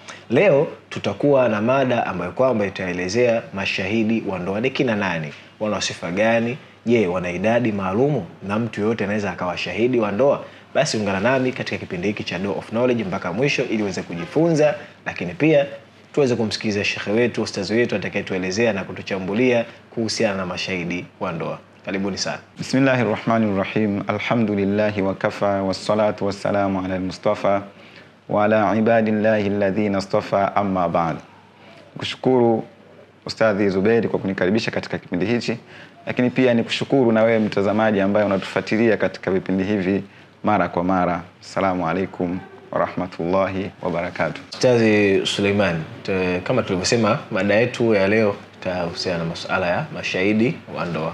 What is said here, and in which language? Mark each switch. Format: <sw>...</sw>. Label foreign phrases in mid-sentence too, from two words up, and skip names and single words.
<sw>Leo tutakuwa na mada ambayo kwamba itaelezea mashahidi wa ndoa ni kina nani, wana sifa gani, je, wana idadi maalumu na mtu yote anaweza akawa shahidi wa ndoa? Basi ungana nami katika kipindi hiki cha Door of Knowledge mpaka mwisho ili uweze kujifunza, lakini pia tuweze kumsikiza shekhe wetu, ustazi wetu atakayetuelezea na kutuchambulia kuhusiana na mashahidi wa ndoa. Karibuni sana.</sw> <ar>بسم الله الرحمن الرحيم. الحمد لله وكفى والصلاة والسلام على المصطفى وعلى عباد الله الذين اصطفى، أما بعد.</ar> <sw>Kushukuru Ustadhi Zubairi kwa kunikaribisha katika kipindi hichi, lakini pia nikushukuru na wewe mtazamaji ambaye unatufuatilia katika vipindi hivi mara kwa mara.</sw> <ar>السلام عليكم ورحمة الله وبركاته.</ar> <sw>Ustadhi Suleiman, kama tulivyosema mada yetu ya leo itahusiana na masuala ya mashahidi wa ndoa.</sw>